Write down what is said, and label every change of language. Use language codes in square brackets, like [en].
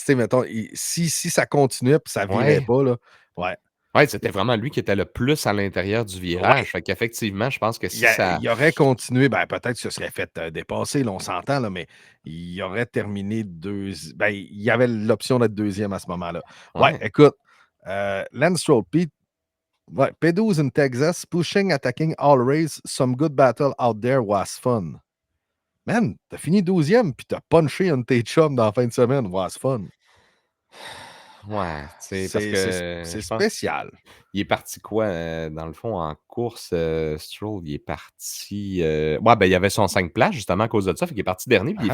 [fr] Tu sais, mettons, si ça continuait puis ça virait Ouais. pas, là, ouais. Ouais, c'était vraiment lui qui était le plus à l'intérieur du virage. Ouais. Fait qu'effectivement, je pense que si ça Il aurait continué, ben, peut-être qu'il se serait fait dépasser, là, on s'entend, là, mais il aurait terminé ben, il y avait l'option d'être deuxième à ce moment-là. Ouais, ouais. [en] écoute, Lance Stroll, ouais, P12 in Texas, pushing, attacking all race, some good battle out there was fun. [fr] Man, t'as fini 12e, puis t'as punché un de tes chums dans la fin de semaine, [en] was fun. [fr] Ouais, tu sais, parce que C'est je pense spécial. il est parti quoi, dans le fond, en course, Stroll, il est parti, ouais, ben, il y avait son 5 places justement à cause de ça, fait qu'il est parti dernier puis il est